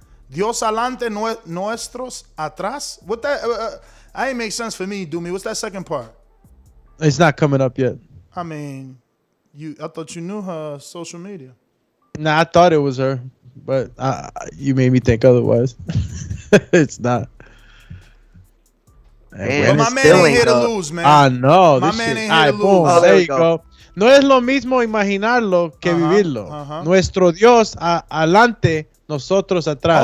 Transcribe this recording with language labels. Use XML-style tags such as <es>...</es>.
<es>Dios adelante, nuestros atrás.</es> <en>What that? That ain't make sense for me, Doomy. What's that second part? It's not coming up yet. I mean, I thought you knew her social media. Nah, I thought it was her, but you made me think otherwise. It's not. Well, my man ain't here to lose, man. I know. My man ain't here to lose. There you go.</en> <es>No es lo mismo imaginarlo que vivirlo. Nuestro Dios adelante, nosotros atrás.</es>